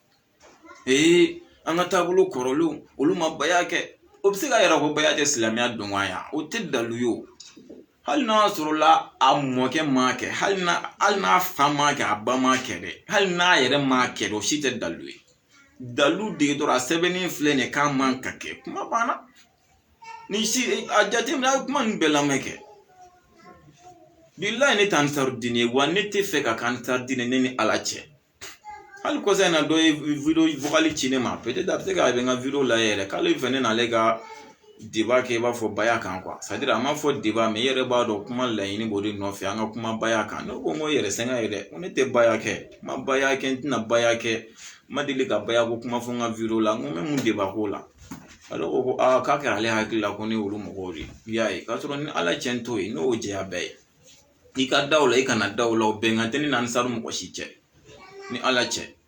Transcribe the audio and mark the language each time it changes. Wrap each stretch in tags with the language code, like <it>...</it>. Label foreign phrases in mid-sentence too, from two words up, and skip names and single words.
<bm>an ka taabolo kɔrɔlenw olu ma baya kɛ o bɛ se ka yɛrɛ ko baya tɛ silamɛya dɔn wa yan o tɛ dalu ye o hali n'a sɔrɔ la a mɔkɛ m'a kɛ hali n'a fa m'a kɛ a ba m'a kɛ dɛ hali n'a yɛrɛ m'a kɛ dɛ o si tɛ dalu ye dalu de dɔrɔn a sɛbɛnnen filɛ nin ye k'a man ka kɛ kuma banna ni si a jateminɛ a ye kuma ninnu bɛɛ lamɛn kɛ bilahi ne t'an taru diinɛ ye wa ne tɛ fɛ ka k'an taru diinɛ ne ni ala cɛ hali kɔsa in na dɔ ye</bm> <fr>video vocal</fr> <bm>ci ne ma peut-être a bɛ se k'a bɛ n ka video lajɛ yɛrɛ k'ale fɛ ne n'ale ka débat kɛ i b'a fɔ baya kan</bm> <fr>quoi c'est à dire</fr> <bm>a ma fɔ</bm> <fr>débat mais</fr> <bm>i yɛrɛ b'a dɔn kuma laɲini b'o de nɔfɛ an ka kuma baya kan ne ko n ko yɛrɛ sɛgɛn ye dɛ ko ne tɛ baya kɛ n ma baya kɛ n tɛna baya kɛ n ma deli ka baya ko kuma fɔ n ka video la n ko n bɛ mun débat ko la ale ko k'a kɛra ale hakili la ko ne olu mɔgɔw de i y'a ye k'a sɔrɔ ni ala cɛ t'o ye n'o jɛya bɛɛ ye i ka da o la i kana da o la o bɛnkan tɛ ne ni ansaru mɔgɔ si cɛ ni ala cɛ</bm>